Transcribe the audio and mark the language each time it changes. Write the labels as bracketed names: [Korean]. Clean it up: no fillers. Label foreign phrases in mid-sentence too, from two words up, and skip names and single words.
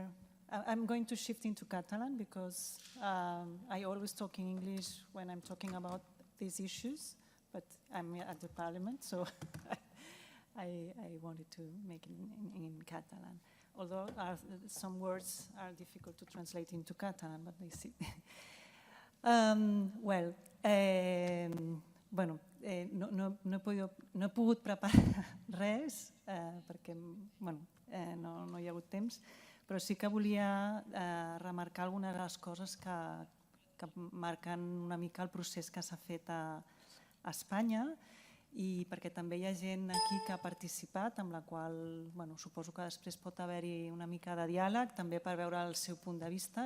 [English] I'm going to shift into Catalan because I always talk in English when I'm talking about these issues, but I'm at the parliament, so I wanted to make it in Catalan. Although some words are difficult to translate into Catalan, but they see. [Catalan] Bueno, no he pogut preparar res perquè no hi ha hagut temps, però sí que volia remarcar algunes de les coses que marquen una mica el procés que s'ha fet a Espanya, i perquè també hi ha gent aquí que ha participat, amb la qual suposo que després pot haver-hi una mica de diàleg, també per veure el seu punt de vista.